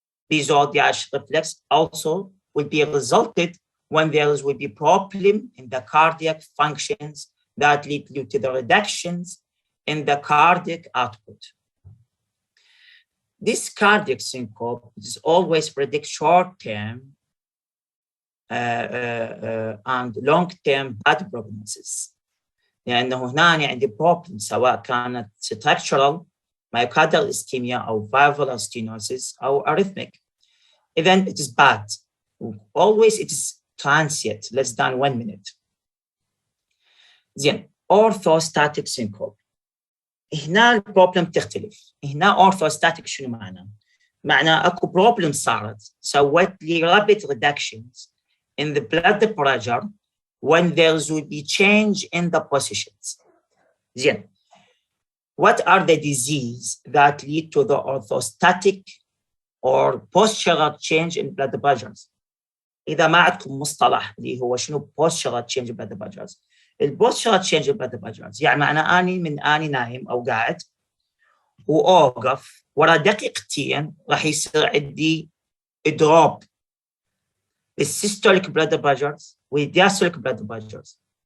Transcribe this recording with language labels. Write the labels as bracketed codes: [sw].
[en] Bizoid Yash reflex also will be resulted when there will be problem in the cardiac functions that lead to the reductions in the cardiac output. This cardiac syncope is always predict short-term and long-term bad prognosis. [ar] لأنه هنا عندي problem سواء كانت structural myocardial ischemia أو valvular stenosis أو arrhythmic. [en] Then it is bad. Always it is transient, less than 1 minute. زين orthostatic syncope. [ar] هنا البروبلم تختلف. هنا orthostatic شنو معناه؟ معناه اكو بروبلم صارت سوت لي [en] rapid reductions in the blood pressure when there will be change in the positions. [ar] زين. [en] What are the diseases that lead to the orthostatic or postural change in blood pressures? [ar] إذا ما عندكم مصطلح اللي هو شنو [en] postural change in blood pressures. [ar] ال [en] postural change in blood pressures [ar] يعني أنا أني نايم أو قاعد وأوقف ورا دقيقتين راح يصير عندي دروب السيستوليك blood pressures والdiastolic blood pressures.